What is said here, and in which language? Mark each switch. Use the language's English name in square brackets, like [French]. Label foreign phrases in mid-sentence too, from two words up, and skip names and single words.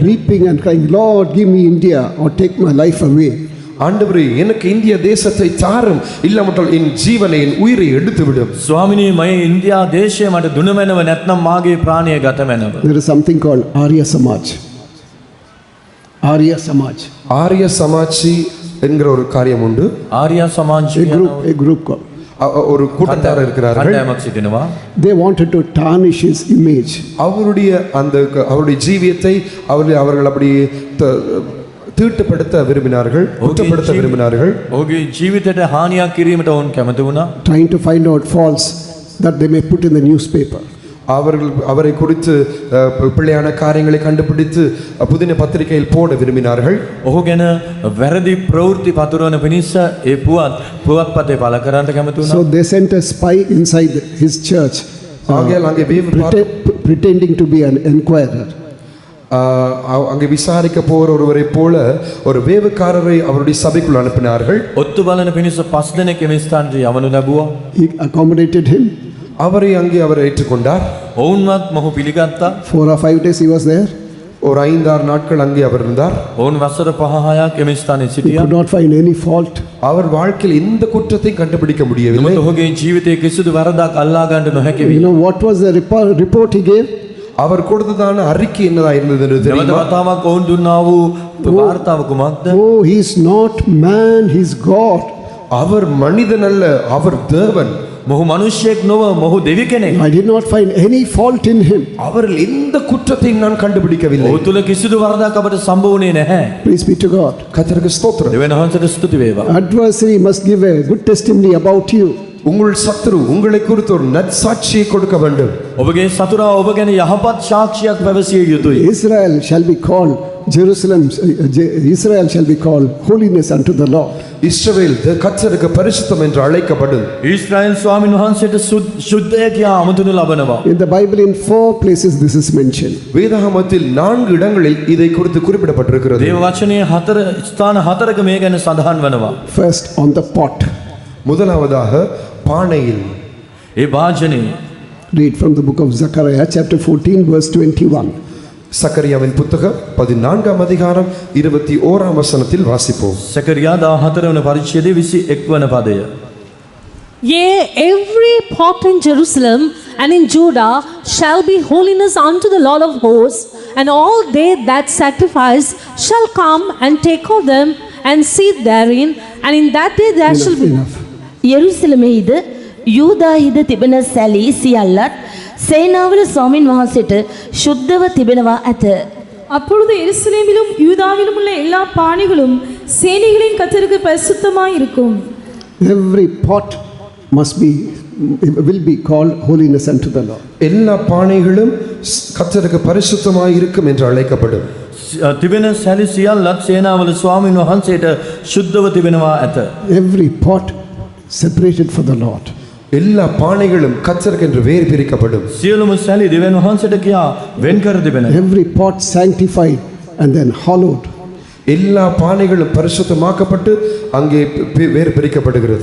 [English] Weeping and crying, Lord, give me India or take my life away. [Tamil] ஆண்டவரே எனக்கு இந்திய தேசத்தை தாரும், இல்லாமட்டால் என் ஜீவனை என் உயிரை எடுத்து விடும். [Sinhala] ස්වාමිනී මම ඉන්දියා දේශය මට දුන මැනව නැත්නම් මාගේ ප්‍රාණය ගත මැනව. [English] There is something called Arya Samaj. Arya Samaj. [Tamil] ஆரிய சமாஜி என்கிற ஒரு காரியம் உண்டு. [Sinhala] ආර්ය සමාජය [English] A group called. [Tamil] ஒரு கூட்டத்தார் இருக்கிறார்கள். [Sinhala] කණ්ඩායමක් සිටිනවා. [English] They wanted to tarnish his image. [Tamil] அவருடைய ஜீவியத்தை அவர்கள் அப்படி தீட்டுப்படுத்த விரும்பினார்கள், குற்றப்படுத்த விரும்பினார்கள். [Sinhala] ඔහුගේ ජීවිතයට හානියක් කිරීමට ඔවුන් කැමති වුණා. [English] Trying to find out faults that they may put in the newspaper. [Tamil] அவரை குறித்து பிள்ளையான காரியங்களை கண்டுபிடித்து புதின பத்திரிகையில் போட விரும்பினார்கள். [Sinhala] ඔහු ගැන වැරදි ප්‍රවෘත්ති පතුරවන පිණිස ඒ පුවත්පතේ පළ කරන්නට කැමති වුණා. [English] So they sent a spy inside his church, pretending to be an enquirer. [Tamil] அங்கே விசாரிக்க போற ஒருவரை போல ஒரு வேவுக்காரரை அவருடைய சபைக்குள் அனுப்பினார்கள். [Sinhala] ඔත්තු බලන පිණිස 5 දෙනෙක් එම ස්ථානට යවනු ලැබුවා. [English] He accommodated him. [Tamil] அவரை ஏற்றுக்கொண்டார். [Sinhala] ඔවුන්වත් මොහු පිළිගත්තා. [English] 4 or 5 days he was there. [Tamil] ஒரு 5-6 நாட்கள் அங்கே அவர் இருந்தார். [Sinhala] ඔවුන් වසර 5-6ක් එම ස්ථානයේ [English] He [Sinhala] සිටියා. [English] could not find any fault. [Tamil] அவர் வாழ்க்கையில் எந்த குற்றத்தையும் கண்டுபிடிக்க முடியவில்லை. [Sinhala] ඔහුගේ ජීවිතයේ කිසිදු වරදක් අල්ලා ගන්න නොහැකි [English] You know what was the report he gave? [Tamil] அவர் கொடுத்ததான அறிக்கை என்னதா இருந்தது என்று தெரியுமா? [Sinhala] වතාවක් ඔවුන් දුන්නා වූ වාර්තාව කුමක්ද? [English] Oh, he is not man, he is God. [Tamil] அவர் மனிதன் அல்ல, அவர் தேவன். [Sinhala] මොහු මිනිසෙක් නොව මොහු දෙවි කෙනෙක්. [English] I did not find any fault in him. [Tamil] அவரில் எந்த குற்றத்தையும் நான் கண்டுபிடிக்கவில்லை. [Sinhala] ඔහු තුල කිසිදු වරදක් අපට සම්භව වුණේ නැහැ. [English] Praise be to God. [Tamil] கர்த்தருக்கு ஸ்தோத்திரம். [Sinhala] දෙවියන් වහන්සේට ස්තුති වේවා. [English] Adversary must give a good testimony about you. [Tamil] உங்கள் சத்துரு உங்களை குறித்து ஒரு நற்சாட்சியை கொடுக்க வேண்டும். [Sinhala] ඔබගේ සතුරා ඔබ ගැන යහපත් සාක්ෂියක් පැවසිය යුතුයි. [English] Israel shall be called Israel shall be called holiness unto the Lord. [Tamil] இஸ்ரவேல் கர்த்தருக்கு பரிசுத்தம் என்று அழைக்கப்படும். [Sinhala] ඊශ්‍රායල් ස්වාමීන් වහන්සේට සුද්ධය කියා අමතනු ලබනවා. [English] In the Bible in 4 places this is mentioned. [Tamil] வேதாகமத்தில் 4 இடங்களில் இதை குறித்து குறிப்பிடப்பட்டிருக்கிறது. [Sinhala] දේව වචනේ 4 ස්ථාන 4ක මේ ගැන සඳහන් වෙනවා. [English] First on the pot. [Tamil] முதலாவதாக பானையில். [Sinhala] ඒ වාජනේ. [English] Read from the book of Zechariah chapter 14 verse 21. [Tamil] சக்கரியாவின் புத்தகம் 14ஆம் அதிகாரம் 21ஆம் வசனத்தில் வாசிப்போம். [Sinhala] සකරියා 14 වන පරිච්ඡේදයේ 21 වන පදය. [English] Yea, every pot in Jerusalem and in Judah shall be holiness unto the Lord of hosts, and all they that sacrifice shall come and take of them and sit therein, and in that day there shall be Enough. [Sinhala] යෙරුසලමෙහිද යූදාහිද තිබෙන සැලී සියල්ලත් සේනාවල ස්වාමින් වහන්සේට සුද්ධව තිබෙනවා ඇත. [Tamil] அப்பொழுது எருசலேமிலும் யூதாவிலும் உள்ள எல்லா பானைகளும் சேனைகளின் கர்த்தருக்கு பரிசுத்தமாய் இருக்கும். [English] Every pot will be called holiness unto the Lord. [Tamil] எல்லா பானைகளும் கர்த்தருக்கு பரிசுத்தமாய் இருக்கும் என்று அழைக்கப்படும். [Sinhala] තිබෙන සැලි සියල්ලත් සේනාවල ස්වාමීන් වහන්සේට සුද්ධව තිබෙනවා ඇත. [English] Every pot separated for the Lord. [Tamil] எல்லா பானைகளும் கர்த்தருக்கென்று வேறு பிரிக்கப்படும். [Sinhala] සියලුම සැලි දෙවියන් වහන්සේට කියා වෙන් කර තිබෙනවා. [English] Every pot sanctified and then hallowed. [Tamil] எல்லா பானைகளும் பரிசுத்தமாக்கப்பட்டு அங்கே வேறு பிரிக்கப்படுகிறது.